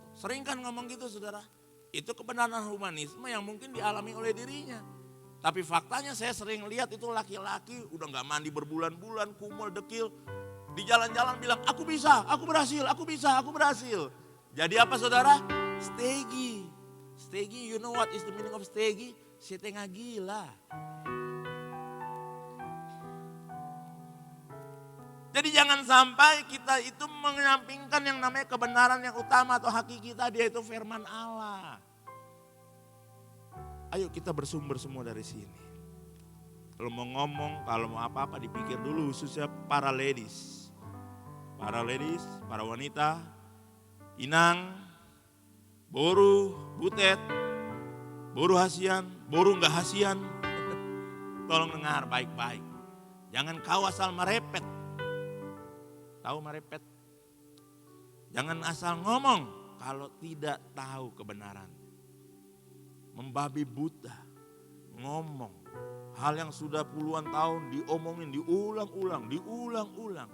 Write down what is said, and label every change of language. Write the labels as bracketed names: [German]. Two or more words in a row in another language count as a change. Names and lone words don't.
[Indonesian] Sering kan ngomong gitu saudara. Itu kebenaran humanisme yang mungkin dialami oleh dirinya. Tapi faktanya saya sering lihat itu laki-laki udah gak mandi berbulan-bulan, kumul, dekil. Di jalan-jalan bilang aku bisa, aku berhasil, aku bisa, aku berhasil. Jadi apa saudara? Stegi. Stegi, [English] you know what is the meaning of stegi? [Indonesian] Setengah gila. Jadi jangan sampai kita itu menyampingkan yang namanya kebenaran yang utama atau hakiki tadi, yaitu firman Allah. Ayo kita bersumber semua dari sini. Kalau mau ngomong, kalau mau apa-apa dipikir dulu, khususnya para ladies. Para ladies, para wanita, [Batak Toba] inang, boru, butet, boru hasian, boru enggak hasian. [Indonesian] Tolong dengar baik-baik. Jangan kau asal merepet. Tahu merepet? Jangan asal ngomong kalau tidak tahu kebenaran. Membabi buta, ngomong hal yang sudah puluhan tahun diomongin, diulang-ulang.